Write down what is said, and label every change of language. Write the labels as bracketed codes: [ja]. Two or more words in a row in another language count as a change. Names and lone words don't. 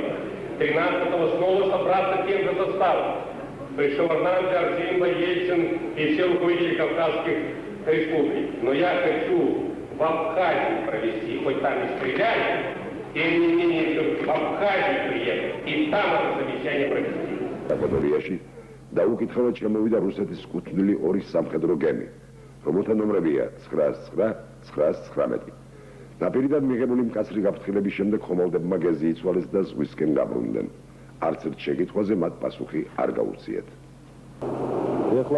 [ru] 13-го снова собраться тем же составом. То есть Шеварднадзе, Арсимба, Ельцин и все руководители Кавказских республик. Но я хочу в Абхазии провести, хоть там и стреляли, тем не менее, в Абхазию приехать и там это совещание провести. [ka] კატეგორიაში დაუკითხავად შემოვიდა რუსეთის კუთვნილი ორი სამხედრო გემი, რომელთა ნომრებია 99-919. ნაპირიდან მიღებული მკაცრი გაფრთხილების შემდეგ ხომალდებმა გეზი იცვალეს და ზღვისკენ გაბრუნდნენ. არც ერთ შეკითხვაზე მათ პასუხი არ გაუწიეთ.